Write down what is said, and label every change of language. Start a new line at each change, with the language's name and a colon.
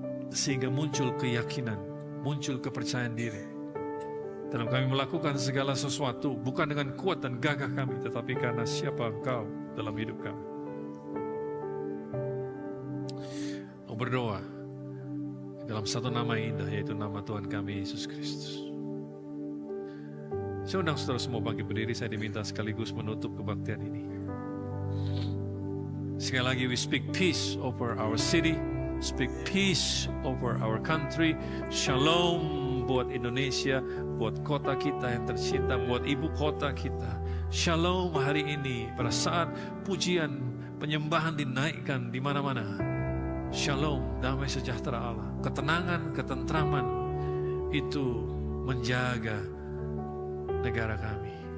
Indonesian: Sehingga muncul keyakinan, muncul kepercayaan diri dalam kami melakukan segala sesuatu, bukan dengan kuat dan gagah kami, tetapi karena siapa Engkau dalam hidup kami. Aku berdoa dalam satu nama yang indah, yaitu nama Tuhan kami Yesus Kristus. Saya undang saudara semua bangkit berdiri. Saya diminta sekaligus menutup kebaktian ini.
English: Sekali lagi, we speak peace over our city, speak peace over our country.
Indonesian: Shalom buat Indonesia, buat kota kita yang tercinta, buat ibu kota kita. Shalom hari ini pada saat pujian, penyembahan dinaikkan di mana-mana. Shalom, damai sejahtera Allah, ketenangan, ketentraman itu menjaga negara kami.